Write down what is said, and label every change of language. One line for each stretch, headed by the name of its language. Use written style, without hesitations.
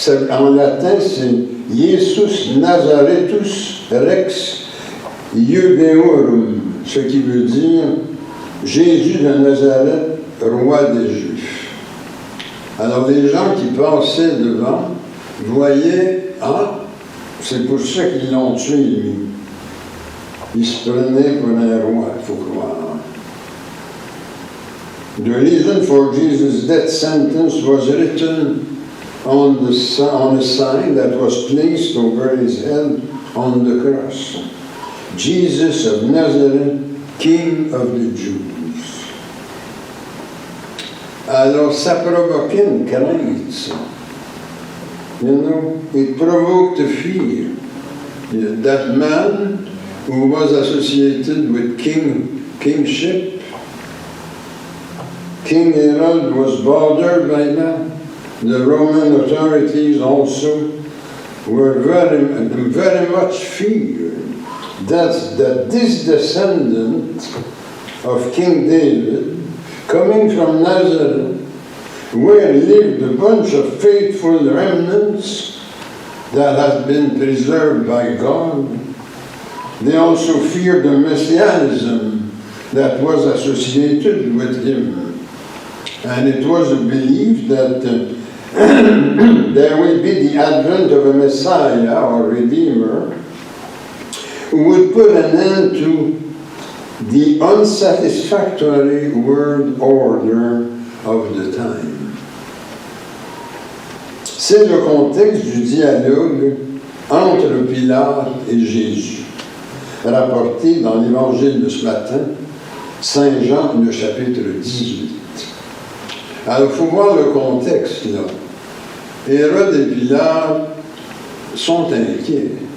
French: En latin, c'est
Latin: Jesus Nazaretus Rex Iudeorum,
French: ce qui veut dire Jésus de Nazareth, roi des Juifs. Alors les gens qui passaient devant voyaient, ah, c'est pour ça qu'ils l'ont tué, lui. Il se prenait pour un roi, il faut croire.
English: The reason for Jesus' death sentence was written on a sign that was placed over his head on the cross. Jesus of Nazareth, King of the Jews.
French: Alors, ça provoquait une crainte, ça.
English: You know, it provoked a fear. That man who was associated with kingship, King Herod was bothered by that. The Roman authorities also were very much feared that this descendant of King David, coming from Nazareth, where lived a bunch of faithful remnants that had been preserved by God, they also feared the messianism that was associated with him. And it was believed that there will be the advent of a Messiah or Redeemer who would put an end to the unsatisfactory world order of the time.
French: C'est le contexte du dialogue entre Pilate et Jésus, rapporté dans l'Évangile de ce matin, Saint Jean, le chapitre 18. Alors, il faut voir le contexte, là. Hérode et Pilate sont inquiets.